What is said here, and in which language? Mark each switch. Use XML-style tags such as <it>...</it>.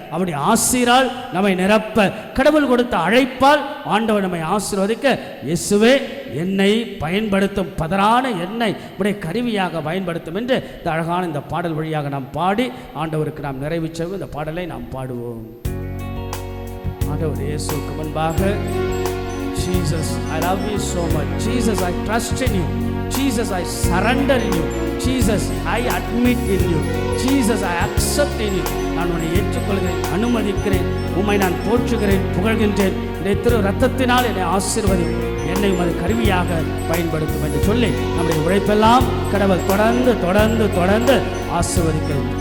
<ta>அவருடைய ஆசீரால் நம்மை நிரப்ப, கடவுள் கொடுத்த அழைப்பால் ஆண்டவர் நம்மை ஆசீர்வதிக்க இயேசுவே என்னை பயன்படுத்தும், பதறான எண்ணெய் உடைய கருவியாக பயன்படுத்தும் என்று இந்த அழகான இந்த பாடல் வழியாக நாம் பாடி ஆண்டவருக்கு நாம் நிறைவு செய்வோம். இந்த பாடலை நாம் பாடுவோம். ஆண்டவர் இயேசுவுக்கு முன்பாக,</ta> <en>Jesus, I love you so much. Jesus, I trust in you. Jesus, I surrender in you. Jesus, I admit in you. Jesus, I accept in you.</en> <ta>நான் உன்னை ஏற்றுக்கொள்கிறேன், அனுமதிக்கிறேன், உம்மை நான் போற்றுகிறேன், புகழ்கின்றேன். இந்த திரு ரத்தத்தினால் என்னை ஆசீர்வதி, என்னை உமது கருவியாக பயன்படுத்தும் என்று சொல்லி நம்முடைய உழைப்பெல்லாம் கடவுள் தொடர்ந்து தொடர்ந்து தொடர்ந்து ஆசீர்வதிக்கிறோம்.</ta>